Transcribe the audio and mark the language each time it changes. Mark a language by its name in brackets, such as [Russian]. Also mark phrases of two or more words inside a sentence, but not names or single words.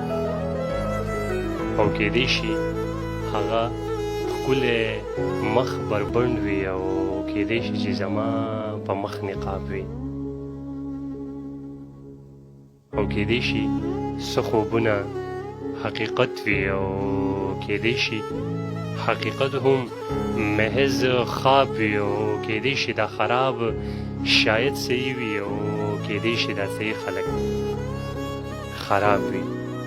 [Pashto] او کېدای شي هغه ښکلی مخ بربنډ وي او کېدای شي چې زما په مخ نقاب وي او کېدای شي څه خوبونه حقیقت وي او کېدای شي حقیقت هم محض خواب وي او کېدای شي دا خراب شاید صحیح وي او کېدای شي دا صحیح خلک خراب وي